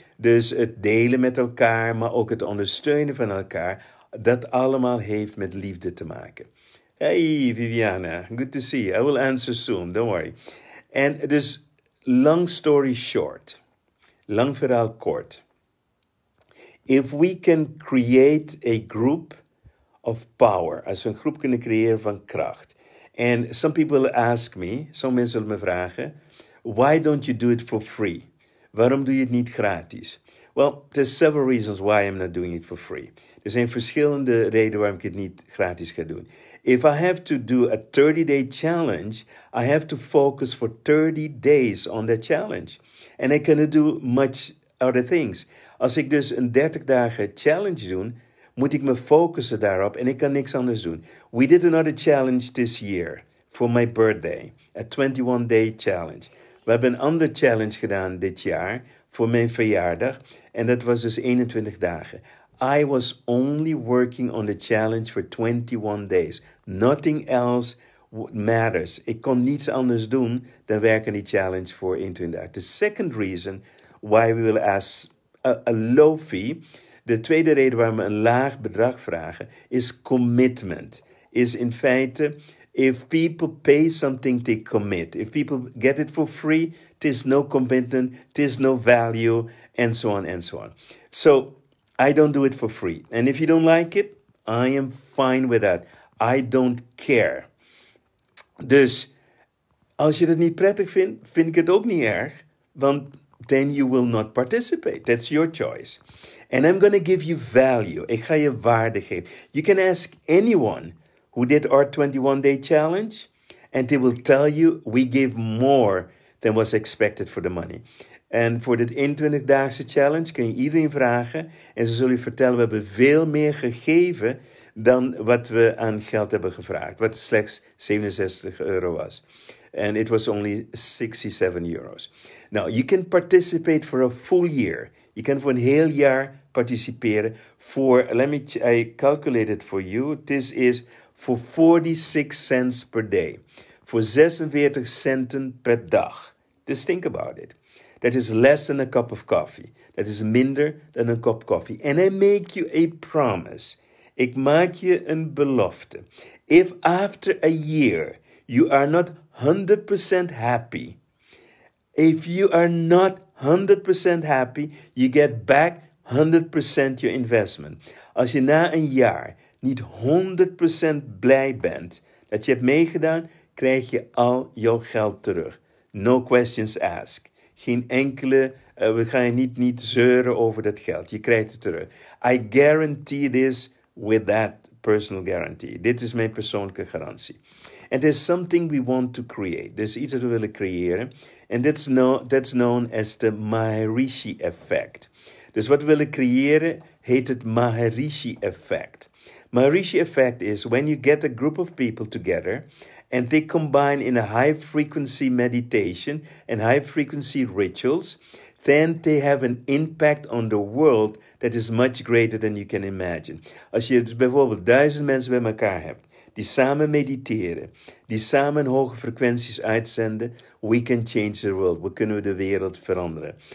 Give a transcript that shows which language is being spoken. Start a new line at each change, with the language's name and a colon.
Dutch: Dus het delen met elkaar, maar ook het ondersteunen van elkaar. Dat allemaal heeft met liefde te maken.
English: Hey Viviana, good to see you. I will answer soon, don't worry.
Dutch: En dus,
English: long story short,
Dutch: lang verhaal kort.
English: If we can create a group of power,
Dutch: als we een groep kunnen creëren van kracht.
English: And some people ask me,
Dutch: sommige mensen zullen me vragen,
English: why don't you do it for free?
Dutch: Waarom doe je het niet gratis?
English: Well, there's several reasons why I'm not doing it for free.
Dutch: Er zijn verschillende redenen waarom ik het niet gratis ga doen.
English: If I have to do a 30-day challenge, I have to focus for 30 days on that challenge. And I cannot do much other things.
Dutch: Als ik dus een 30 dagen challenge doe, moet ik me focussen daarop en ik kan niks anders doen.
English: We did another challenge this year for my birthday, a 21-day challenge.
Dutch: We hebben een andere challenge gedaan dit jaar voor mijn verjaardag en dat was dus 21 dagen.
English: I was only working on the challenge for 21 days. Nothing else matters.
Dutch: Ik kon niets anders doen dan werken die challenge voor 21 dagen.
English: The second reason why we will ask a low fee,
Dutch: de tweede reden waarom we een laag bedrag vragen,
English: is commitment.
Dutch: Is in feite,
English: if people pay something, they commit. If people get it for free, there's no commitment, there's no value, and so on and so on. So, I don't do it for free. And if you don't like it, I am fine with that. I don't care.
Dutch: Dus, als je het niet prettig vindt, vind ik het ook niet erg. Want
English: then you will not participate. That's your choice. And I'm going to give you value.
Dutch: Ik ga je waarde geven.
English: You can ask anyone who did our 21-day challenge, and they will tell you we gave more than was expected for the money.
Dutch: En voor dit 21-daagse challenge kun je iedereen vragen en ze zullen je vertellen, we hebben veel meer gegeven dan wat we aan geld hebben gevraagd, wat slechts €67 was.
English: And it was only €67. Now, you can participate for a full year.
Dutch: Je kan voor een heel jaar participeren voor,
English: I calculate it for you. This is for 46 cents per day.
Dutch: Voor 46 centen per dag.
English: Just think about it. That is less than a cup of coffee.
Dutch: Dat is minder dan een kop koffie.
English: And I make you a promise.
Dutch: Ik maak je een belofte.
English: If after a year you are not 100% happy, if you are not 100% happy, you get back 100% your investment.
Dutch: Als je na een jaar niet 100% blij bent dat je hebt meegedaan, krijg je al jouw geld terug.
English: No questions asked.
Dutch: Geen enkele, we gaan je niet zeuren over dat geld. Je krijgt het terug.
English: I guarantee this with that personal guarantee.
Dutch: Dit is mijn persoonlijke garantie.
English: And there's something we want to create.
Dutch: Er is iets dat we willen creëren.
English: And that's known as the Maharishi effect.
Dutch: Dus wat we willen creëren heet het Maharishi effect.
English: Maharishi effect is when you get a group of people together and they combine in a high frequency meditation and high frequency rituals, then they have an impact on the world that is much greater than you can imagine.
Dutch: Als je dus bijvoorbeeld 1000 mensen bij elkaar hebt, die samen mediteren, die samen hoge frequenties uitzenden,
English: we can change the world.
Dutch: We kunnen de wereld veranderen.